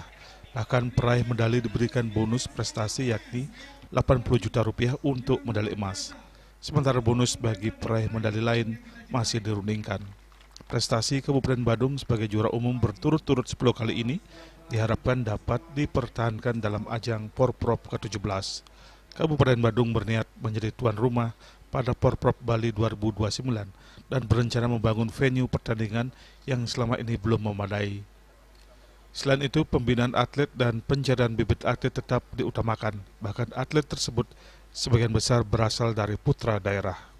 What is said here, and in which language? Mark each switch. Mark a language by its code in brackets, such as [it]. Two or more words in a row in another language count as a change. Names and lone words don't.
[id] Bahkan peraih medali diberikan bonus prestasi yakni 80 juta rupiah untuk medali emas. Sementara bonus bagi peraih medali lain masih dirundingkan. Prestasi Kabupaten Badung sebagai juara umum berturut-turut 10 kali ini diharapkan dapat dipertahankan dalam ajang Porprov ke-17. Kabupaten Badung berniat menjadi tuan rumah pada Porprov Bali 2029 dan berencana membangun venue pertandingan yang selama ini belum memadai. Selain itu, pembinaan atlet dan pencarian bibit atlet tetap diutamakan. Bahkan atlet tersebut sebagian besar berasal dari putra daerah.